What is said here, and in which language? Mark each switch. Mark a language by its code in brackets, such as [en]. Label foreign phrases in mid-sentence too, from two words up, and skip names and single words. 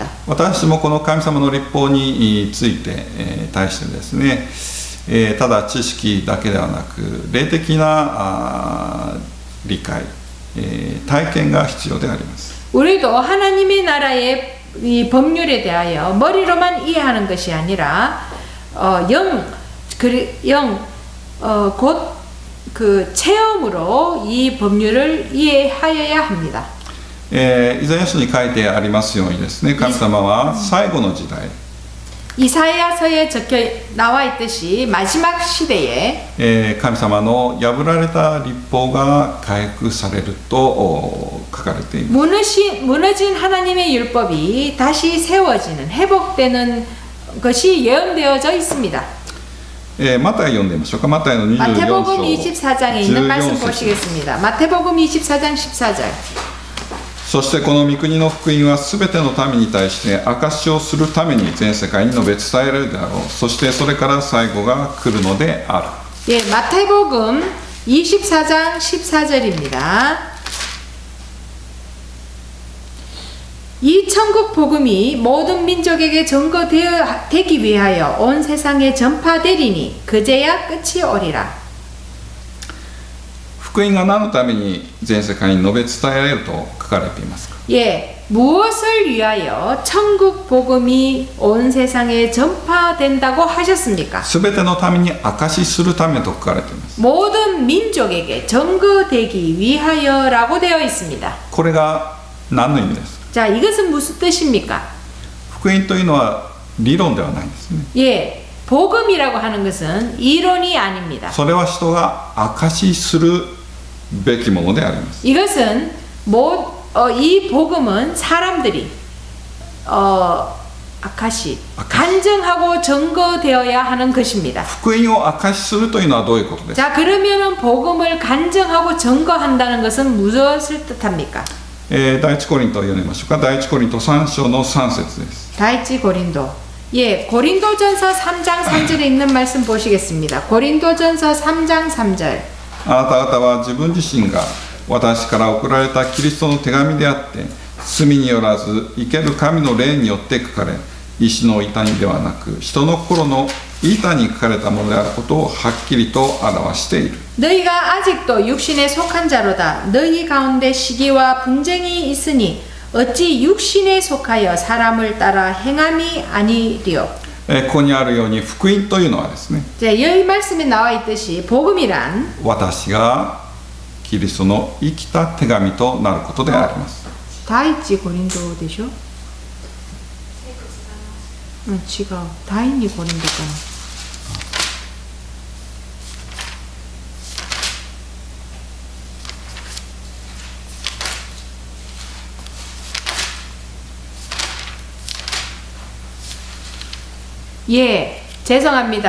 [ja] 私もこの神様の律法について、対してですね、ただ知識だけではなく霊的な理解、体験が必要であります。 [ko] 우리도 하나님의 나라의 이 법률에 대하여 머리로만 이해하는 것이 아니라 곧 그 체험으로 이 법률을 이해하여야 합니다. [ja] イザヤ書に書いてありますようにですね、神様は最後の時代、 [ko] 이사야서에 적혀 나와 있듯이 마지막 시대에 [ja] 神様の破られた律法が回復されると書かれています。 [ko] 무너진 하나님의 율법이 다시 세워지는 회복되는 것이 예언되어져 있습니다. [ja] マタイ読んでみましょうか。マタイの24章 [ko] 마태복음 24장에 있는 말씀 [ja] 14節 [ko] 보시겠습니다. 마태복음 24장 14절. [ja] そしてこの御国の福音はすべての民に対して証しをするために全世界に述べ伝えられるであろう。そしてそれから最後が来るのである。 [ko] 예, 마태복음 24장 14절입니다. 이 천국 복음이 모든 민족에게 전거되기 위하여 온 세상에 전파되리니 그제야 끝이 오리라. [ja] 福音が何のために全世界に述べ伝えられると書かれていますか。 [ko] 예, 무엇을 위하여 천국 복음이 온 세상에 전파된다고 하셨습니까? [ja] すべてのために証しするためと書かれています。 [ko] 모든 민족에게 전거되기 위하여라고 되어 있습니다. [ja] これが何の意味ですか。 [ko] 자, 이것은 무슨 뜻입니까? [ja] 福音というのは理論ではないんですね。 [ko] 예, 복음이라고 하는 것은 이론이 아닙니다. [ja] それは人が証しするべきものであります。 [ko] 이것은 이 복음은 사람들이 간증하고 증거되어야 하는 것입니다. [ja] 福音を証しするというのはどういうことですか。 [ko] 자, 그러면은 복음을 간증하고 증거한다는 것은 무엇을 뜻합니까? [ja] 第一コリントを読みましょうか。第一コリント3章の3節です。 [ko] 다이치 고린도. 예, 고린도전서 3장 3절에 있는 말씀 보시겠습니다. 고린도전서 3장 3절. [ja] あなた方は自分自身が私から送られたキリストの手紙であって、罪によらず生ける神の霊によって書かれ、石の板にではなく人の心の板に書かれたものであることをはっきりと表している。 [ko] 너희가 아직도 육신에 속한 자로다. 너희 가운데 시기와 분쟁이 있으니 어찌 육신에 속하여 사람을 따라 행함이 아니리요. [ja] ここにあるように福音というのはですね、 [ko] 여기 말씀에 나와 있듯이 복음이란 [ja] 私がキリストの生きた手紙となることであります。 [ko] 다이치 고린도 되죠? 응, [ja] 違う. [ko] 다이니 고린도잖아. 예, 죄송합니다.